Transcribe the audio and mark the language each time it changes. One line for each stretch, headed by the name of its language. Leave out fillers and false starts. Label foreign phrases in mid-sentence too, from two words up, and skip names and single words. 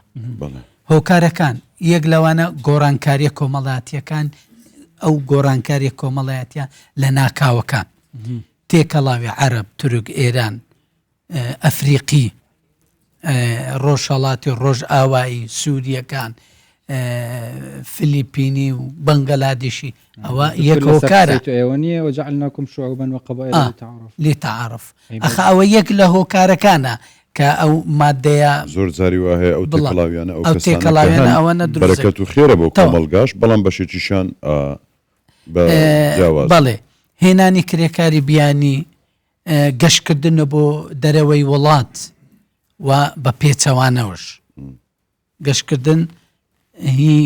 Central Kurdish: هۆکارەکان یەک لەوانە گۆڕانکاریە کۆمەڵایەتیەکان ئەو گۆڕانکاریە کۆمەڵایەتیە لە ناکاوەکان تێکەڵاوی عەرەب تورک ئێران ئەفریقی ڕۆژهەڵاتی ڕۆژ ئاوایی سووریەکان فلیپینی و بەنگەلادیشی ئەوە یەک هۆکارە
Arabic: وجعلناكم شعوبا وقبائل
Central Kurdish: لتعارف ئەخ ئەوە یەک لە هۆکارەکانە کە ئەو مادەیە زۆر جاری وهەیە ئەو تێکەڵاویانە ئەو تێکەڵاویانە ئەوەنە بەرەکەت و خێرە بۆ کۆمەڵگاش بەڵام بەشێکیشان بەڵێ هێنانی کرێکاری بیانی گەشتکردنە بۆ دەرەوەی وڵات و بە پێچەوانەوەش گەشتکردن هی